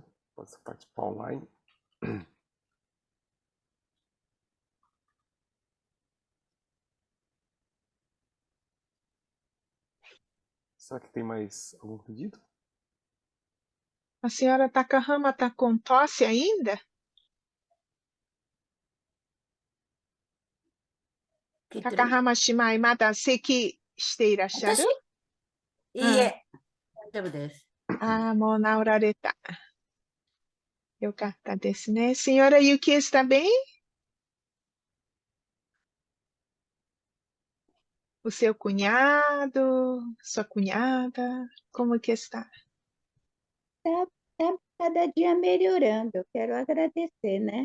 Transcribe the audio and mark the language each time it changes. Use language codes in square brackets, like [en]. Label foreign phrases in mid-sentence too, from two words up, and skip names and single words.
[pt] Pode participar online. Será que tem mais algum pedido? A senhora Takahama está com tosse ainda? [ja] 高浜姉妹まだ咳していらっしゃる? いいえ、大丈夫です。もう治られた。よかったですね。 [pt] Senhora Yuki está bem? O seu cunhado, sua cunhada, como que está? Tá cada dia melhorando. Eu quero agradecer, né?